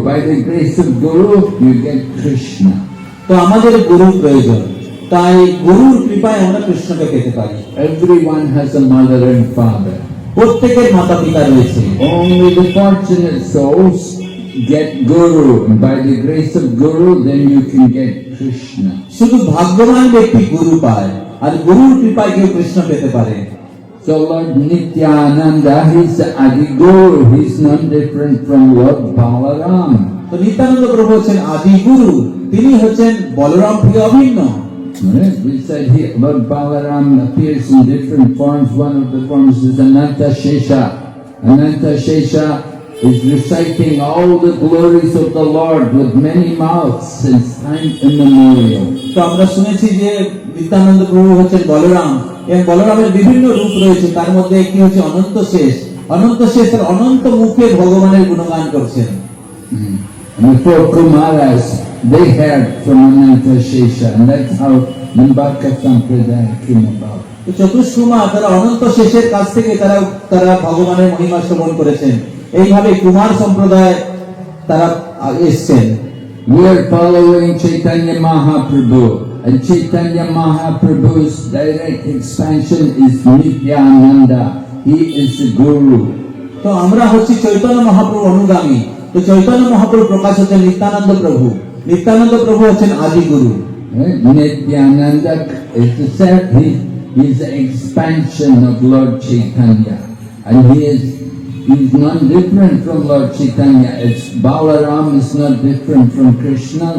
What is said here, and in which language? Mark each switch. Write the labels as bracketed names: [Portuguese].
[English] By the grace of Guru, you get Krishna. [Bangla] তো আমাদের গুরু প্রয়োজন, তাই গুরুর কৃপায় আমরা কৃষ্ণকে পেতে পারি। [English] Everyone has a mother and father. [Bangla] প্রত্যেকের মাতা পিতা রয়েছে। [English] Only the fortunate souls get Guru, and by the grace of Guru, then you can get Krishna. [Bangla] শুধু ভাগ্যবান ব্যক্তি গুরু পায়, আর গুরুর কৃপায় কেউ কৃষ্ণ পেতে পারে। [English] So Lord Nityananda, he's the Adi Guru. He's not different from Lord Balaram. [Bangla] তো নিত্যানন্দ প্রভু হচ্ছেন আদি গুরু, তিনি হচ্ছেন বলরাম থেকে অভিন্ন। [English] Right? We said here, Lord Balaram appears in different forms. One of the forms is Ananta Shesha. Ananta Shesha is reciting all the glories of the Lord with many mouths since time immemorial. [Bangla] তো আমরা শুনেছি যে নিত্যানন্দ প্রভু হচ্ছেন বলরাম, এবং বলরামের বিভিন্ন রূপ রয়েছে, তার মধ্যে একটি হচ্ছে অনন্ত শেষ। অনন্ত শেষ তার অনন্ত মুখে ভগবানের গুণগান করছেন। [English] And the four Kumaras, they heard from Ananta Shesha, and that's how Nimbaka Sampradaya came about. [Bangla] তো চতুষ্কুমার তারা অনন্ত শেষের কাছ থেকে তারা ভগবানের মহিমা শ্রবণ করেছেন। এইভাবে কুমার সম্প্রদায় তারা এসেছেন। [English] We are following Chaitanya Mahaprabhu, and Chaitanya Mahaprabhu's direct expansion is Nityananda. He is the Guru. [Bangla] তো আমরা হচ্ছি চৈতন্য মহাপ্রভু অনুগামী। তো চৈতন্য মহাপ্রভু প্রকাশ হচ্ছেন নিত্যানন্দ প্রভু, নিত্যানন্দ প্রভু হচ্ছেন আদি গুরু। [English] Right? Nityananda is he's the expansion of Lord Chaitanya, and he's not different from Lord Chaitanya. It's Balaram is not different from Krishna.